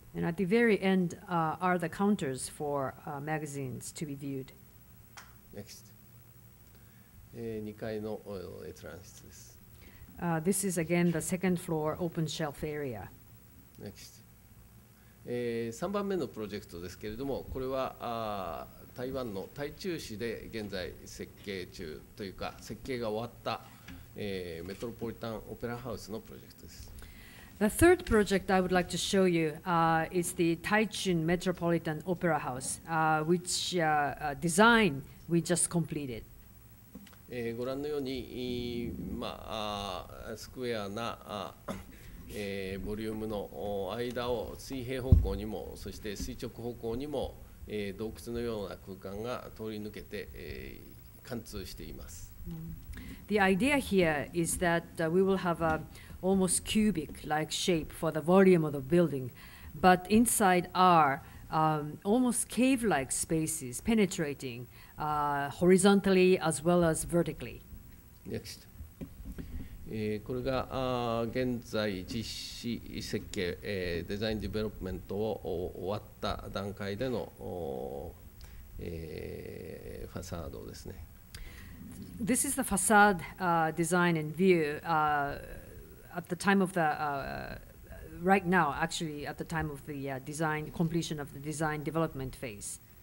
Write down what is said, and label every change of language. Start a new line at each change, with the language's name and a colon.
English: And at the very end are the counters for magazines to be viewed. Next.
Japanese: 2階の閲覧室です。
English: This is again the second floor open shelf area. Next.
Japanese: 3番目のプロジェクトですけれども、これは台湾の台中市で現在設計中というか、設計が終わったメトロポリタンオペラハウスのプロジェクトです。
English: The third project I would like to show you is the Taichung Metropolitan Opera House, which design we just completed.
Japanese: ご覧のように、スクエアなボリュームの間を水平方向にも、そして垂直方向にも、洞窟のような空間が通り抜けて、貫通しています。
English: The idea here is that we will have a almost cubic-like shape for the volume of the building, but inside are almost cave-like spaces penetrating horizontally as well as vertically. Next.
Japanese: これが現在実施設計、デザインディベロップメントを終わった段階でのファサードですね。
English: This is the facade design and view at the time of the right now, actually at the time of the design completion of the design development phase.